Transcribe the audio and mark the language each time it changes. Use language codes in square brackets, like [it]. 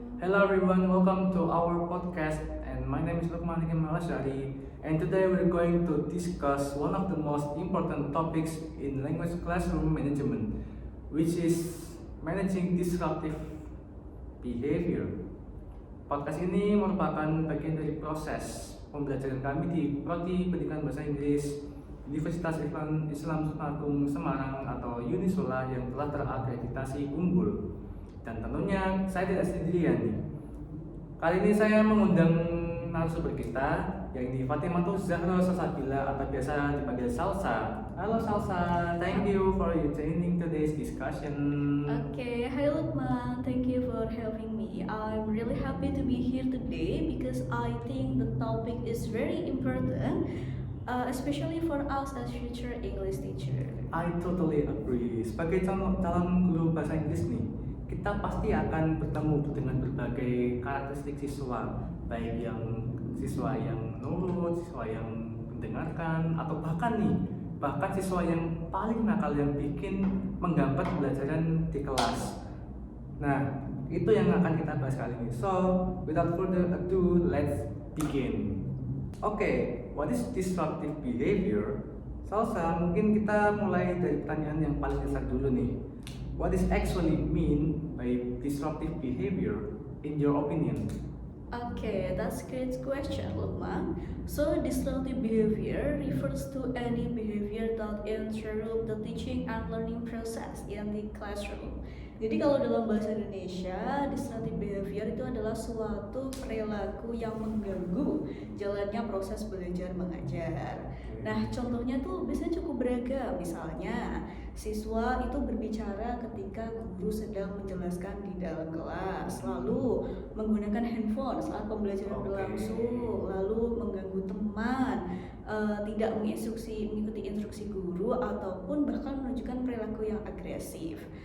[en] Hello everyone, welcome to our podcast and my name is Lukman Hakim Malashari and today we're going to discuss one of the most important topics in language classroom management, which is managing disruptive behavior. [id] Podcast ini merupakan bagian dari proses pembelajaran kami di Prodi Pendidikan Bahasa Inggris Universitas Islam Sultan Agung Semarang atau Unisula yang telah terakreditasi unggul. Dan tentunya saya tidak sendirian nih. Kali ini saya mengundang narasumber kita yaitu Fatimah Zahra Salsabila atau biasa dipanggil Salsa. [en] Halo Salsa, thank you for joining today's discussion. Okay, hi Lukman, thank you for having me. I'm really happy to be here today because I think the topic is very important, especially for us as future English teacher. I totally agree. [id] Sebagai calon guru bahasa Inggris nih, kita pasti akan bertemu dengan berbagai karakteristik siswa, baik yang siswa yang nurut, siswa yang mendengarkan, atau bahkan siswa yang paling nakal yang bikin menggambar pembelajaran di kelas. Nah, itu yang akan kita bahas kali ini. [en] So, without further ado, let's begin. Oke, what is disruptive behavior? [id] Salsa, mungkin kita mulai dari pertanyaan yang paling dasar dulu nih. [en] What is actually mean by disruptive behavior in your opinion? Okay, that's a great question, Lukman. So, disruptive behavior refers to any behavior that interrupt the teaching and learning process in the classroom. [id] Jadi kalau dalam bahasa Indonesia, disruptive behavior itu adalah suatu perilaku yang mengganggu jalannya proses belajar mengajar. Nah, contohnya tuh biasanya cukup beragam. Misalnya, siswa itu berbicara ketika guru sedang menjelaskan di dalam kelas, lalu menggunakan handphone saat pembelajaran berlangsung, lalu mengganggu teman, tidak mengikuti instruksi guru, ataupun bahkan menunjukkan perilaku yang agresif.